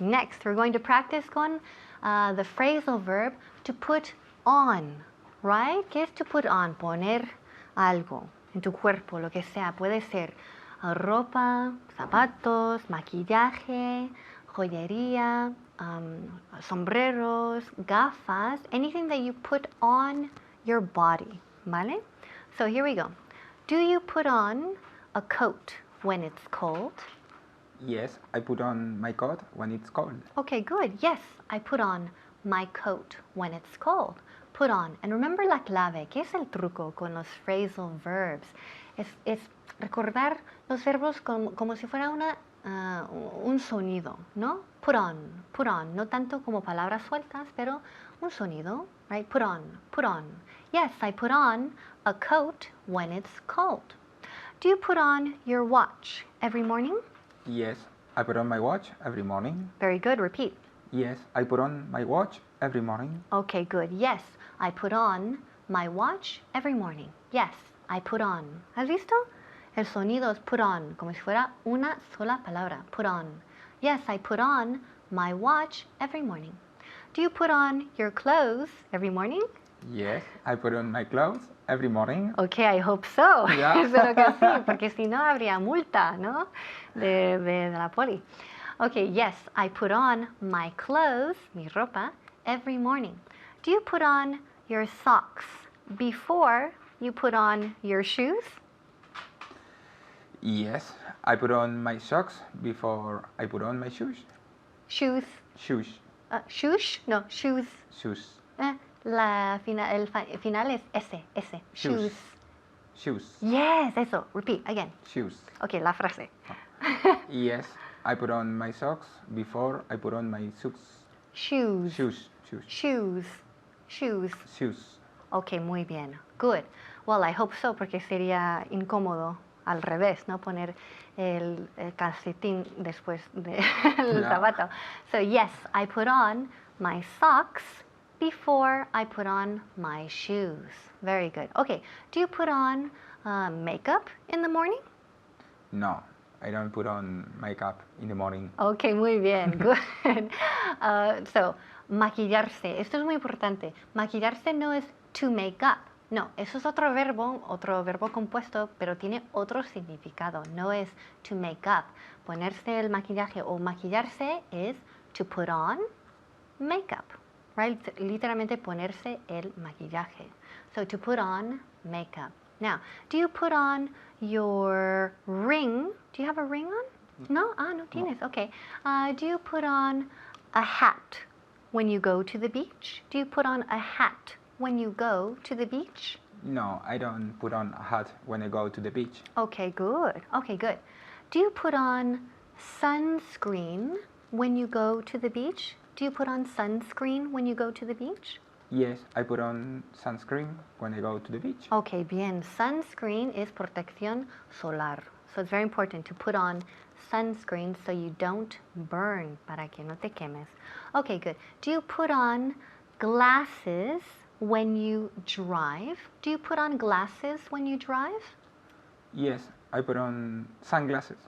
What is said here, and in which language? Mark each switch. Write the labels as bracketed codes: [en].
[en] Next, we're going to practice con the phrasal verb to put on. [es] Right? ¿Qué es to put on? Poner algo en tu cuerpo, lo que sea. Puede ser ropa, zapatos, maquillaje, joyería, sombreros, gafas, [en] anything that you put on your body, [es] ¿vale? [en] So here we go. Do you put on a coat when it's cold? Yes, I put on my coat when it's cold. Okay, good. Yes, I put on my coat when it's cold. Put on. And remember [es] la clave. ¿Qué es el truco con los phrasal verbs? Es recordar los verbos como si fuera un sonido, ¿no? Put on. No tanto como palabras sueltas, pero un sonido, right? [en] Put on. Yes, I put on a coat when it's cold. Do you put on your watch every morning? Yes, I put on my watch every morning. Very good. Repeat. Yes, I put on my watch every morning. Okay, good. Yes, I put on my watch every morning. Yes, I put on. [es] ¿Has visto? El sonido es put on, como si fuera una sola palabra. [en] Put on. Yes, I put on my watch every morning. Do you put on your clothes every morning? Yes, I put on my clothes every morning. Okay, I hope so. Yeah. [es] Espero que sí, porque si no habría multa, ¿no? De la poli. [en] Okay, yes, I put on my clothes, [es] mi ropa, [en] every morning. Do you put on your socks before you put on your shoes? Yes, I put on my socks before I put on my shoes. Shoes. Shoes. Shoes? No, shoes. Shoes. [es] El final es S. Shoes. [en] Shoes. Yes, eso. Repeat again. Shoes. [es] Okay, la frase. [en] Yes, I put on my socks before I put on my Shoes. shoes. Shoes. Shoes. Shoes. [es] Ok, muy bien. Good. [en] Well, I hope so, [es] porque sería incómodo al revés, ¿no? Poner el calcetín después del [en] Yeah. [es] zapato. [en] So, yes, I put on my socks before I put on my shoes. Very good. Okay, do you put on makeup in the morning? No, I don't put on makeup in the morning. [es] Ok, muy bien, good. So, maquillarse, esto es muy importante. Maquillarse no es to make up. No, eso es otro verbo compuesto, pero tiene otro significado. No es to make up. Ponerse el maquillaje o maquillarse es to put on makeup. Right? Literalmente ponerse el maquillaje. So, to put on makeup. [en] Now, do you put on your ring? Do you have a ring on? No? [es] Ah, no tienes. [en] Okay. Do you put on a hat when you go to the beach? Do you put on a hat when you go to the beach? No, I don't put on a hat when I go to the beach. Okay, good. Okay, good. Do you put on sunscreen when you go to the beach? Do you put on sunscreen when you go to the beach? Yes, I put on sunscreen when I go to the beach. Okay, bien. Sunscreen is protección solar. So it's very important to put on sunscreen so you don't burn, [es] para que no te quemes. [en] Okay, good. Do you put on glasses when you drive? Do you put on glasses when you drive? Yes, I put on sunglasses.